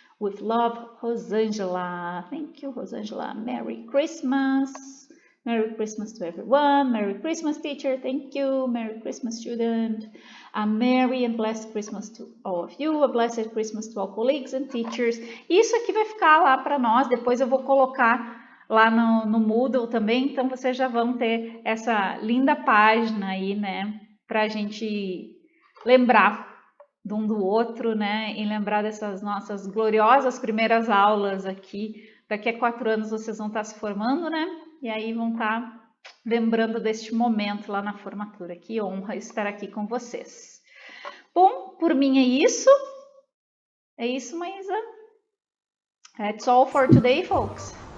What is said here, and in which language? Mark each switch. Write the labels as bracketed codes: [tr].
[en] With love, Rosangela. Thank you, Rosangela. Merry Christmas. Merry Christmas to everyone. Merry Christmas, teacher. Thank you. Merry Christmas, student. A merry and blessed Christmas to all of you. A blessed Christmas to all colleagues and teachers. [pt] Isso aqui vai ficar lá para nós. Depois eu vou colocar lá no Moodle também. Então vocês já vão ter essa linda página aí, né? Para a gente lembrar de um do outro, né? E lembrar dessas nossas gloriosas primeiras aulas aqui. Daqui a 4 anos vocês vão estar se formando, né? E aí vão estar lembrando deste momento lá na formatura. Que honra estar aqui com vocês. Bom, por mim é isso. É isso, Maísa. [en] That's all for today, folks.